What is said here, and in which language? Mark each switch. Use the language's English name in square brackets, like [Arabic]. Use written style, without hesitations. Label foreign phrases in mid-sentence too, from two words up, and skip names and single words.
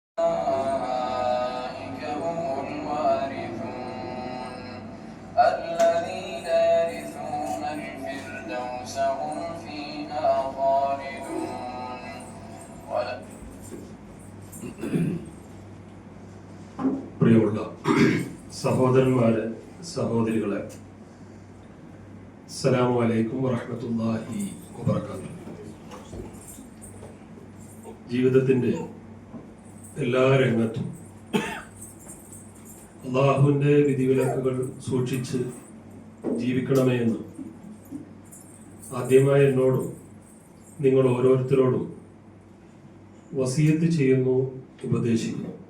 [Arabic] أولئك هم الوارثون الذين يرثون الفردوس هم فيها خالدون. [Malayalam] പ്രിയമുള്ള സഹോദരന്മാരെ, സഹോദരികളെ, [Arabic] السلام عليكم ورحمة الله وبركاته. [Malayalam] ജീവിതത്തിന്റെ എല്ലാ രംഗത്തും അള്ളാഹുവിന്റെ വിധിവിലക്കുകൾ സൂക്ഷിച്ച് ജീവിക്കണമേ എന്ന് ആദ്യമായി എന്നോടും നിങ്ങൾ ഓരോരുത്തരോടും വസിയത്ത് ചെയ്യുന്നു, ഉപദേശിക്കുന്നു.